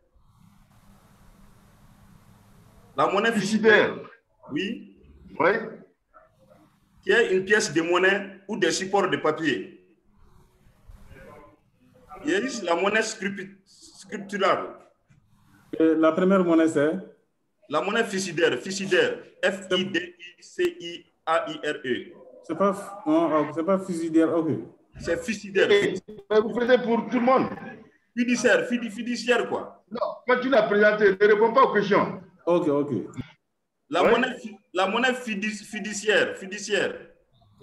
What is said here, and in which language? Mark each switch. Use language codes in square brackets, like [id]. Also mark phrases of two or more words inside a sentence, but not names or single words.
[fr] La monnaie fichidaire, oui. Oui. Qui est une pièce de monnaie ou des supports de papier. Il y a la monnaie scripturale. La première monnaie, c'est? La monnaie fichidaire. F-I-D-I-C-I-A-I-R-E. C'est pas fichidaire, ok. C'est fichidaire. Mais vous faites pour tout le monde. Fiduciaire, quoi. Non, quand tu l'as présenté, ne réponds pas aux questions. Ok. La monnaie fiduciaire.